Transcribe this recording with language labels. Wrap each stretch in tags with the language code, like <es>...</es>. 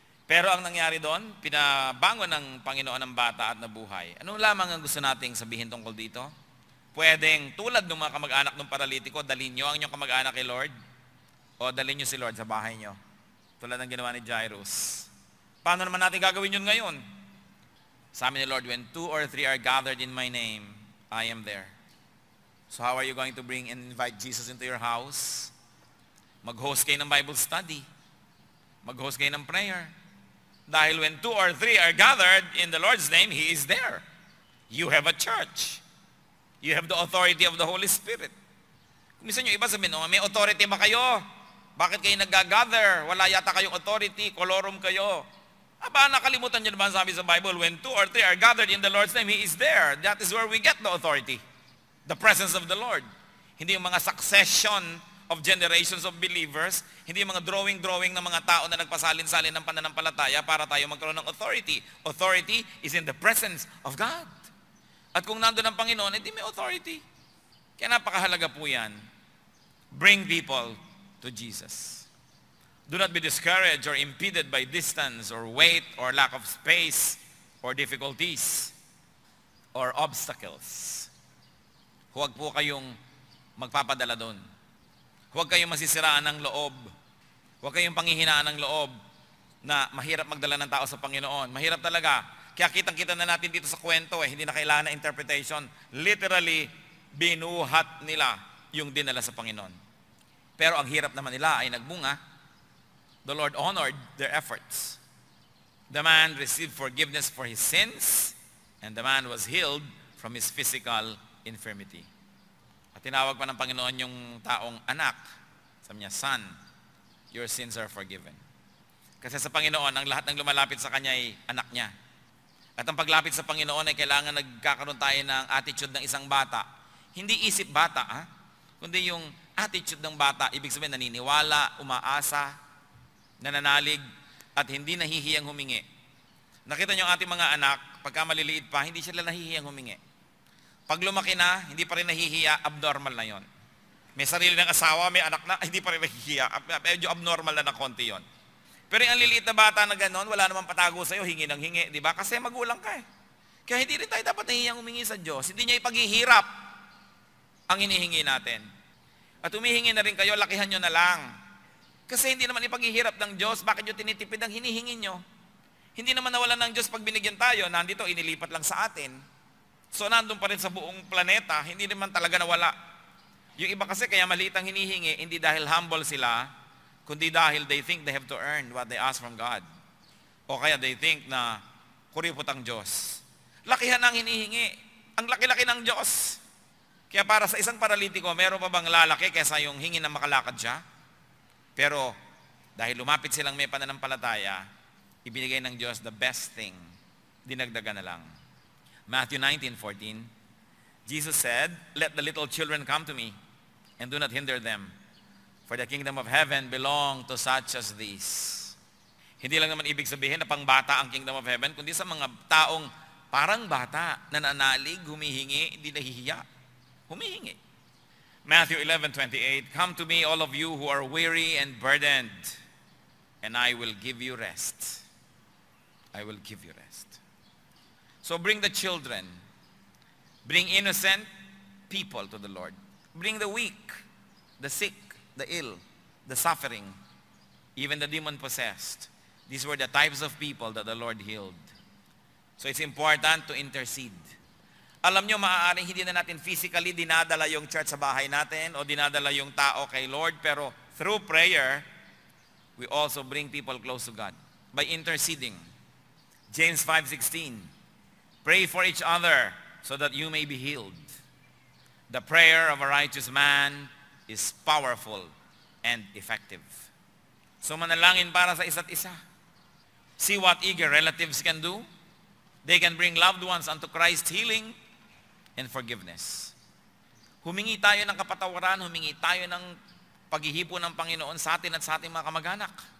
<tl>Pero ang nangyari doon, pinabangon ng Panginoon ang bata at nabuhay. Ano lamang ang gusto nating sabihin tungkol dito? Pwedeng tulad ng mga kamag-anak ng paralitiko, dalhin nyo ang inyong kamag-anak kay Lord o dalhin nyo si Lord sa bahay nyo. Tulad ng ginawa ni Jairus. Paano naman natin gagawin yun ngayon? Sabi ni Lord,</tl> <en>when 2 or 3 are gathered in my name, I am there. So how are you going to bring and invite Jesus into your house?</en> <tl>Mag-host kayo ng Bible study. Mag-host kayo ng prayer. Dahil</tl> <en>when 2 or 3 are gathered in the Lord's name, He is there. You have a church. You have the authority of the Holy Spirit.</en> <tl>Minsan yung iba sabihin, oh, may authority ba kayo? Bakit kayo nag-gather? Wala yata kayong authority, kolorum kayo. Aba, nakalimutan nyo naman sabi sa Bible,</tl> <en>when 2 or 3 are gathered in the Lord's name, He is there. That is where we get the authority. The presence of the Lord.</en> <tl>Hindi yung mga</tl> <en>succession of generations of believers,</en> <tl>hindi yung mga drawing ng mga tao na nagpasalin-salin ng pananampalataya para tayo magkaroon ng authority.</tl> <en>Authority is in the presence of God.</en> <tl>At kung nandun ang Panginoon, hindi may authority. Kaya napakahalaga po yan.</tl> <en>Bring people to Jesus. Do not be discouraged or impeded by distance or weight or lack of space or difficulties or obstacles.</en> <tl>Huwag po kayong magpapadala doon. Huwag kayong masisiraan ng loob. Huwag kayong panghihinaan ng loob na mahirap magdala ng tao sa Panginoon. Mahirap talaga. Kaya kitang-kita na natin dito sa kwento hindi na kailangan na interpretation. Literally, binuhat nila yung dinala sa Panginoon. Pero ang hirap naman nila ay nagbunga.</tl> <en>The Lord honored their efforts. The man received forgiveness for his sins, and the man was healed from his physical infirmity.</en> <tl>At tinawag pa ng Panginoon yung taong anak. Sabi niya,</tl> <en>son, your sins are forgiven.</en> <tl>Kasi sa Panginoon, ang lahat ng lumalapit sa Kanya ay anak niya. At ang paglapit sa Panginoon ay kailangan nagkakaroon tayo ng attitude ng isang bata. Hindi isip bata, kundi yung attitude ng bata, ibig sabihin naniniwala, umaasa, nananalig, at hindi nahihiyang humingi. Nakita niyo ang ating mga anak, pagka maliliit pa, hindi sila nahihiyang humingi. Pag lumaki na, hindi pa rin nahihiya, abnormal na yon. May sarili ng asawa, may anak na, hindi pa rin nahihiya. Medyo abnormal na konti yon. Pero yung liliit na bata na gano'n, wala namang patago sa'yo, hingi ng hingi, di ba? Kasi magulang ka Kaya hindi rin tayo dapat nahihiyang humingi sa Diyos. Hindi niya ipaghihirap ang hinihingi natin. At humihingi na rin kayo, lakihan nyo na lang. Kasi hindi naman ipaghihirap ng Diyos, bakit nyo tinitipid ang hinihingi nyo? Hindi naman nawala ng Diyos pag binigyan tayo, nandito, inilipat lang sa atin. So nandun pa rin sa buong planeta, hindi naman talaga nawala. Yung iba kasi kaya maliit ang hinihingi, hindi dahil humble sila, kundi dahil</tl> <en>they think they have to earn what they ask from God.</en> <tl>O kaya</tl> <en>they think</en> <tl>na kuripot ang Diyos. Lakihan ang hinihingi. Ang laki-laki ng Diyos. Kaya para sa isang paralitiko, meron pa bang lalaki kaysa yung hingi na makalakad siya? Pero dahil lumapit silang may pananampalataya, ibinigay ng Diyos</tl> <en>the best thing.</en> <tl>Dinagdagan na lang.</tl> <en>Matthew 19:14, Jesus said, "Let the little children come to me, and do not hinder them, for the kingdom of heaven belong to such as these."</en> <tl>Hindi lang naman ibig sabihin na pangbata ang kingdom of heaven, kundi sa mga taong parang bata, nananalig, humihingi, hindi nahihiya. Humihingi.</tl> <en>Matthew 11:28, "Come to me, all of you who are weary and burdened, and I will give you rest." I will give you rest. So bring the children. Bring innocent people to the Lord. Bring the weak, the sick, the ill, the suffering, even the demon-possessed. These were the types of people that the Lord healed. So it's important to intercede.</en> <tl>Alam nyo, maaaring hindi na natin physically dinadala yung church sa bahay natin o dinadala yung tao kay Lord, pero</tl> <en>through prayer, we also bring people close to God by interceding. James 5:16, "Pray for each other so that you may be healed. The prayer of a righteous man is powerful and effective." So</en> <tl>manalangin para sa isa't isa.</tl> <en>See what eager relatives can do. They can bring loved ones unto Christ's healing and forgiveness.</en> <tl>Humingi tayo ng kapatawaran, humingi tayo ng paghihipo ng Panginoon sa atin at sa ating mga kamag-anak.</tl>